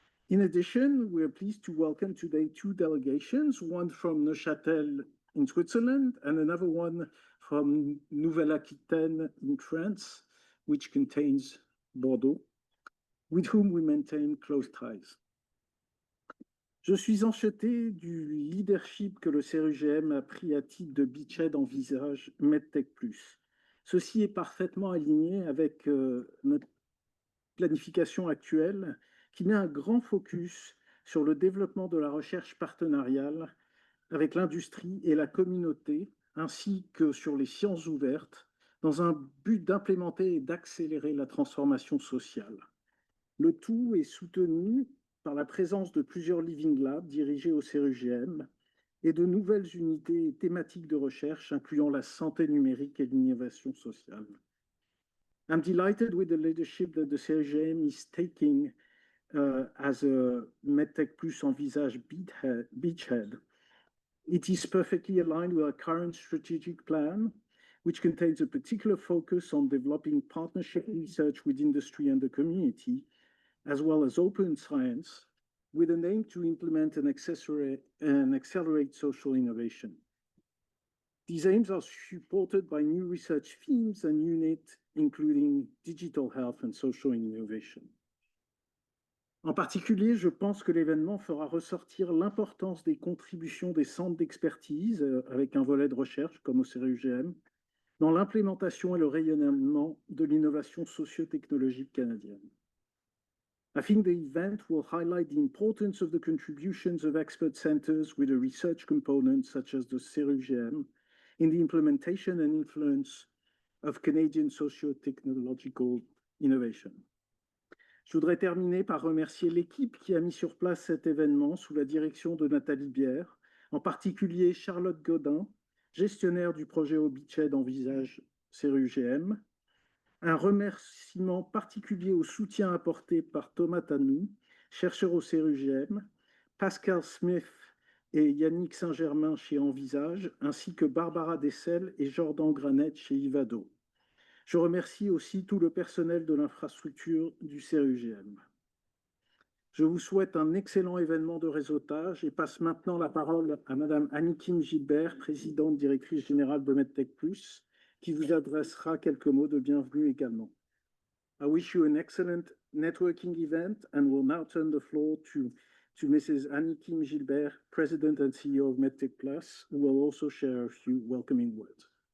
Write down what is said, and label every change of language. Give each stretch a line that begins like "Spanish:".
English: In addition, we are pleased to welcome today two delegations, one from Neuchâtel in Switzerland and another one from Nouvelle-Aquitaine in France, which contains Bordeaux, with whom we maintain close ties.
French: Je suis enchanté du leadership que le CERUGM a pris à titre de beachhead en visage MedTech+. Ceci est parfaitement aligné avec notre planification actuelle qui met un grand focus sur le développement de la recherche partenariale avec l'industrie et la communauté, ainsi que sur les sciences ouvertes, dans un but d'implémenter et d'accélérer la transformation sociale. Le tout est soutenu par la présence de plusieurs Living Labs dirigés au CERUGM et de nouvelles unités thématiques de recherche incluant la santé numérique et l'innovation sociale.
English: I'm delighted with the leadership that the CERUGM is taking as a MedTech Plus Envisage beachhead. It is perfectly aligned with our current strategic plan, which contains a particular focus on developing partnership research with industry and the community, as well as open science, with an aim to implement and accelerate social innovation. These aims are supported by new research themes and units, including digital health and social innovation.
French: En particulier, je pense que l'événement fera ressortir l'importance des contributions des centres d'expertise, avec un volet de recherche comme au CERUGM, dans l'implémentation et le rayonnement de l'innovation socio-technologique canadienne.
English: I think the event will highlight the importance of the contributions of expert centers with a research component such as the CERUGM in the implementation and influence of Canadian socio-technological innovation.
French: Je voudrais terminer par remercier l'équipe qui a mis sur place cet événement sous la direction de Nathalie Bière, en particulier Charlotte Godin, gestionnaire du projet au beachhead Envisage CERUGM. Un remerciement particulier au soutien apporté par Thomas Tanou, chercheur au CERUGM, Pascal Smith et Yannick Saint-Germain chez Envisage, ainsi que Barbara Dessel et Jordan Granet chez Ivado. Je remercie aussi tout le personnel de l'infrastructure du CERUGM. Je vous souhaite un excellent événement de réseautage et passe maintenant la parole à Madame Annie-Kim Gilbert, présidente directrice générale de MedTech+, qui vous adressera quelques mots de bienvenue également.
English: I wish you an excellent networking event and will now turn the floor to Mrs. Annie-Kim Gilbert, President and CEO of MedTech+, who will also share a few welcoming words.